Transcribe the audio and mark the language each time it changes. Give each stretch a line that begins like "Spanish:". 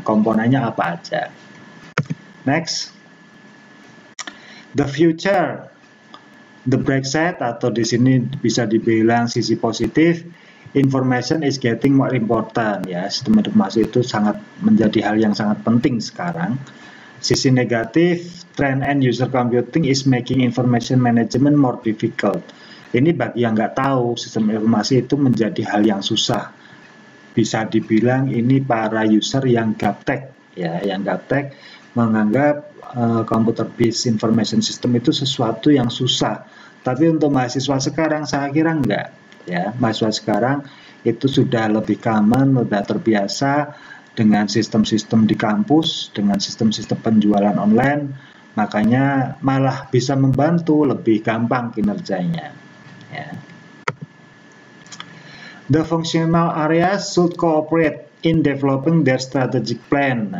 Indonesian: Komponennya apa aja. Next.
English: The future.
Indonesian: The bright side atau di sini bisa dibilang sisi positif.
English: Information is getting more important
Indonesian: ya, sistem informasi itu sangat menjadi hal yang sangat penting sekarang. Sisi negatif,
English: trend and user computing is making information management more difficult.
Indonesian: Ini bagi yang nggak tahu, sistem informasi itu menjadi hal yang susah. Bisa dibilang ini para user yang gaptek ya, yang gaptek menganggap
English: computer based information system
Indonesian: itu sesuatu yang susah. Tapi untuk mahasiswa sekarang saya kira enggak. Ya, mahasiswa sekarang itu sudah lebih common, sudah terbiasa dengan sistem-sistem di kampus, dengan sistem-sistem penjualan online, makanya malah bisa membantu lebih gampang kinerjanya. Ya.
English: The functional areas should cooperate in developing their strategic plan.